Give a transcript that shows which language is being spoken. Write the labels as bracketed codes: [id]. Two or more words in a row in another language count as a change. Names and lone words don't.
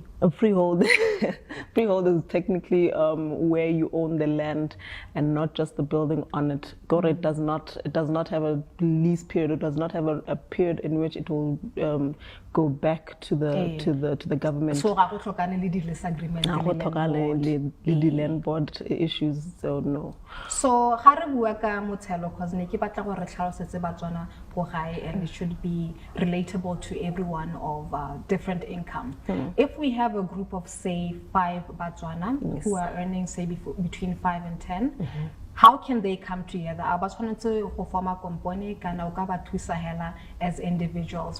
[en] A freehold. Freehold is technically where you own the land and not just the building on it. It does not have a lease period. It does not have a period in which it will go back to the government. [tn] So ga go tlhokane le disagreement [en] the land board issues, so no. [tn] So ga re bua ka mothelo cause ne ke batla gore tlhalosetse Batswana go gae, [en] and it should be relatable to everyone of different income. If we have a group of say 5 Batswana who are earning say between 5 and 10, how can they come together? Go form a company as individuals.